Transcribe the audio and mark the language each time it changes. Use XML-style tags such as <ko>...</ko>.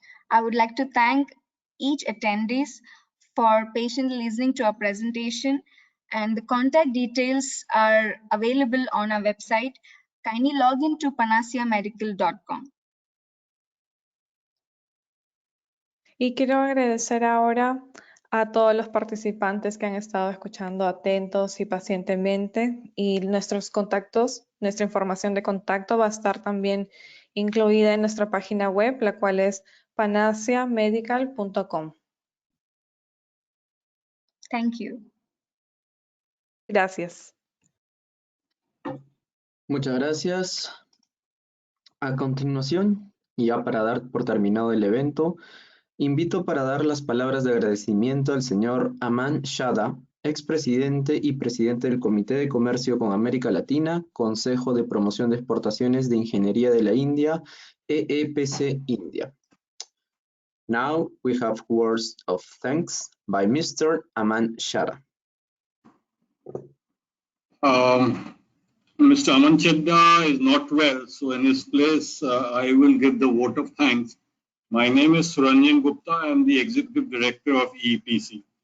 <en>I would like to thank each attendees for patiently listening to our presentation, and the contact details are available on our website. Kindly log in to panaciamedical.com.</en> <es>Y quiero agradecer ahora a todos los participantes que han estado escuchando atentos y pacientemente, y nuestros contactos, nuestra información de contacto va a estar también incluida en nuestra página web, la cual es panaciamedical.com.</es> <en>Thank you.</en> <es>Gracias. Muchas gracias. A continuación, y ya para dar por terminado el evento, invito para dar las palabras de agradecimiento al señor Aman Shada, expresidente y presidente del Comité de Comercio con América Latina, Consejo de Promoción de Exportaciones de Ingeniería de la India, EEPC India.</es> <en>Now we have words of thanks by Mr. Aman Shada. Mr. Aman Chadda is not well, so in his place, I will give the vote of thanks. My name is Suranjan Gupta. I am the Executive Director of EEPC.</en>